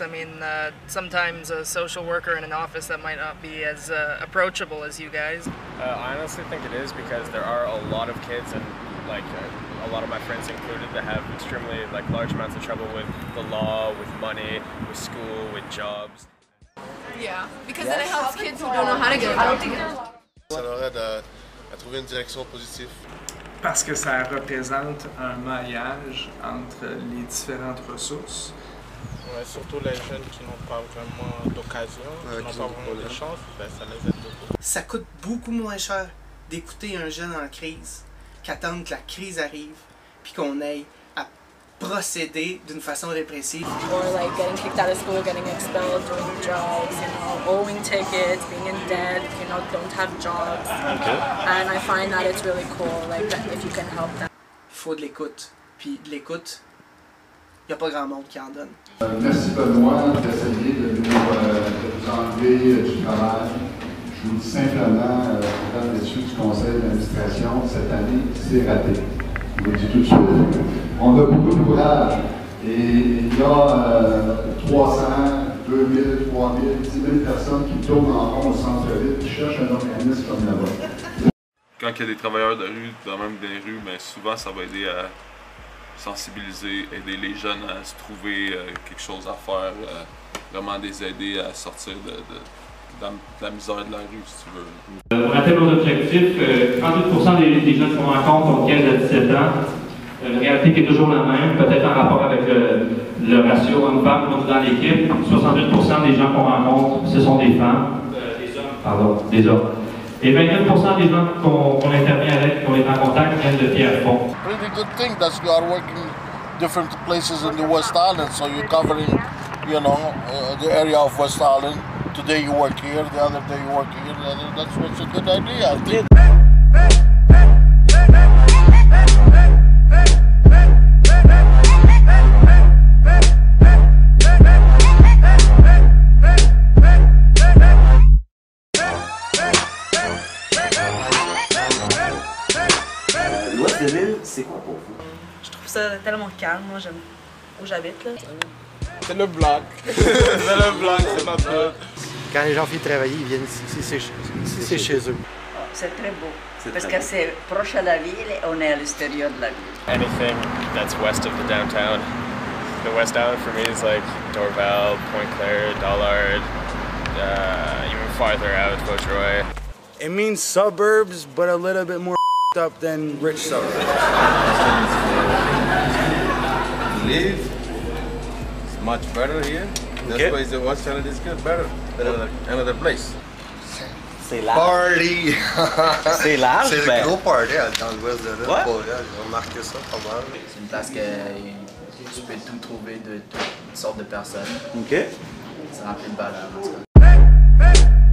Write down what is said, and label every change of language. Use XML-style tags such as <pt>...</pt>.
<en>I mean, sometimes a social worker in an office that might not be as approachable as you guys. I honestly think it is because there are a lot of kids and like a lot of my friends included that have extremely like large amounts of trouble with the law, with money, with school, with jobs. Yeah, because then it helps kids who don't know how to get a job.</en> <fr>Ça leur aide à trouver une direction positive. Parce que ça représente un maillage entre les différentes ressources. Ouais, surtout les jeunes qui n'ont pas vraiment d'occasion, qui n'ont pas vraiment de chance, ben, ça les aide beaucoup. Ça coûte beaucoup moins cher d'écouter un jeune en crise qu'attendre que la crise arrive puis qu'on aille à procéder d'une façon répressive.</fr> <en>Or like getting kicked out of school, getting expelled, doing drugs, you know, owing tickets, being in debt, you know, don't have jobs. Okay. And I find that it's really cool, like if you can help them.</en> <fr>Il faut de l'écoute. Puis de l'écoute, il n'y a pas grand monde qui en donne. Merci Benoît d'essayer de nous enlever du travail. Je vous dis simplement, mesdames et messieurs du conseil d'administration, cette année, c'est raté. Je vous le dis tout de suite. On a beaucoup d'ouvrages et il y a 300, 2000, 3000, 10 000 personnes qui tournent en rond au centre-ville qui cherchent un organisme comme la vôtre. Quand il y a des travailleurs de rue, dans même des rues, mais souvent ça va aider à sensibiliser, aider les jeunes à se trouver quelque chose à faire, vraiment les aider à sortir de la misère de la rue, si tu veux. On atteint nos objectifs. 38% des jeunes qu'on rencontre ont 15 à 17 ans. Une réalité qui est toujours la même, peut-être en rapport avec le ratio homme-femme dans l'équipe. 68% des gens qu'on rencontre, ce sont des femmes. Des hommes. Et 29% des gens qu'on intervient avec, qu'on est en contact, viennent de Pierrefonds.</fr> <en>Pretty good thing that you are working different places in the West Island, so you're covering, you know, the area of West Island. Today you work here, the other day you work here. That's what's a good idea, I think.</en> <fr>L'Ouest de l'île, c'est quoi pour vous? Je trouve ça tellement calme, moi j'aime où j'habite là. C'est le bloc. C'est le bloc, c'est notre bloc. Quand les gens viennent travailler, ils viennent ici, c'est chez eux. C'est très beau, parce que c'est proche à la ville et on est à l'extérieur de la ville.</fr> <en>Anything that's west of the downtown. The West Island for me is like Dorval, Point Claire, Dollard, even farther out, Vaudreuil. It means suburbs, but a little bit more up than rich suburbs. Live. It's much better here. That's why the West Island is good, better than another place.</en> <fr>C'est large.</fr> <en>Party!</en> <fr>C'est large, c'est ben... le gros party dans l'ouest de l'île. Ouais. J'ai remarqué ça pas mal. C'est une place que tu peux tout trouver de toutes sortes de personnes. OK. C'est rempli de valeur, en tout cas.</fr>